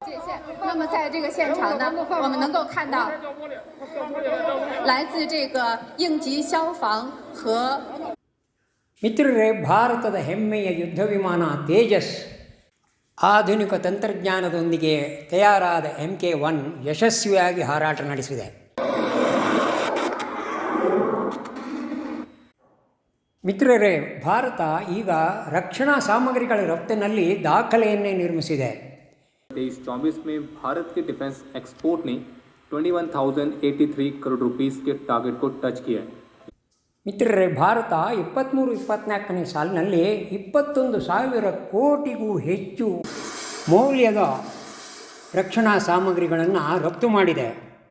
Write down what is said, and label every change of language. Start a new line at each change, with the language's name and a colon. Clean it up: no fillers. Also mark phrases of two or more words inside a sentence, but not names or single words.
Kannada: ಮಿತ್ರರೇ, ಭಾರತದ ಹೆಮ್ಮೆಯ ಯುದ್ಧ ವಿಮಾನ ತೇಜಸ್ ಆಧುನಿಕ ತಂತ್ರಜ್ಞಾನದೊಂದಿಗೆ ತಯಾರಾದ MK1 ಯಶಸ್ವಿಯಾಗಿ ಹಾರಾಟ ನಡೆಸಿದೆ. ಮಿತ್ರರೇ, ಭಾರತ ಈಗ ರಕ್ಷಣಾ ಸಾಮಗ್ರಿಗಳ ರಫ್ತಿನಲ್ಲಿ ದಾಖಲೆಯನ್ನೇ ನಿರ್ಮಿಸಿದೆ.
Hindi: 2024 में भारत के
English: defence export
Hindi: ने 21,083 करोड़ रुपीस के टारगेट को टच किया है.
Kannada: ಮಿತ್ರರೇ, ಭಾರತ 23-24ನೇ ಸಾಲಿನಲ್ಲಿ 21,000 ಕೋಟಿಗೂ ಹೆಚ್ಚು ಮೌಲ್ಯದ ರಕ್ಷಣಾ ಸಾಮಗ್ರಿಗಳನ್ನು ರಫ್ತು ಮಾಡಿದೆ.